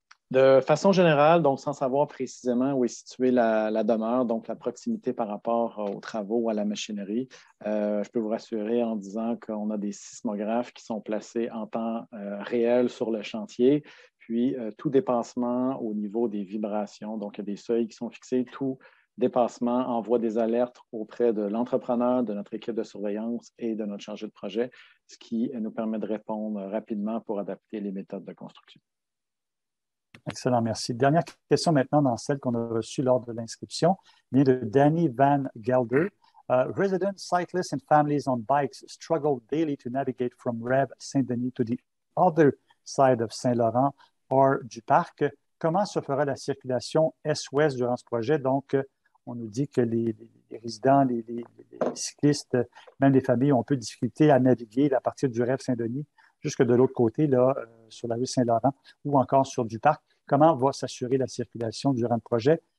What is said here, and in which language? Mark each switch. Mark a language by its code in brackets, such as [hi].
[fr] De façon générale, donc sans savoir précisément où est située la demeure, donc la proximité par rapport aux travaux ou à la machinerie, je peux vous rassurer en disant qu'on a des sismographes qui sont placés en temps réel sur le chantier, puis tout dépassement au niveau des vibrations, donc il y a des seuils qui sont fixés, tout dépassement envoie des alertes auprès de l'entrepreneur, de notre équipe de surveillance et de notre chargé de projet, ce qui nous permet de répondre rapidement pour adapter les méthodes de construction. Excellent, merci. Dernière question maintenant dans celle qu'on a reçue lors de l'inscription, vient de Danny Van Gelder. [en] Residents, cyclists and families on bikes struggle daily to navigate from Rev Saint-Denis to the other side of Saint-Laurent or du parc. [fr] Comment se fera la circulation est-ouest durant ce projet? Donc, on nous dit que les résidents, les cyclistes, même les familles ont un peu de difficulté à naviguer à partir du Rev Saint-Denis jusque de l'autre côté, là, sur la rue Saint-Laurent ou encore sur du parc. Comment va s'assurer la circulation durant le projet?